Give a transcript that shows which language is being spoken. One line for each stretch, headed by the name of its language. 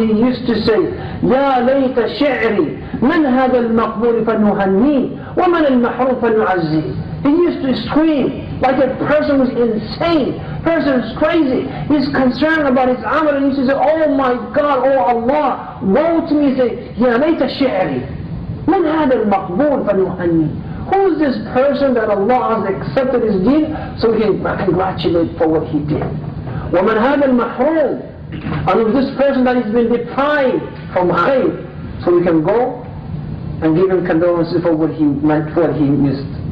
English: He used to say,
Arabic: يا ليت شعري من هذا المقبول فنهنيه ومن المحروم فنعزيه.
English: He used to scream like a person who's insane, person who's crazy. He's concerned about his amal, and he used to say, oh my God, oh Allah, woe to me. He say,
Arabic: يا ليت شعري من هذا المقبول فنهنيه.
English: Who is this person that Allah has accepted his deed so we can congratulate for what he did?
Arabic: وَمَنْ هَذَا الْمَحْرُومِ.
English: And with this person that has been deprived from khayr, so we can go and give him condolences for what he meant, what he missed.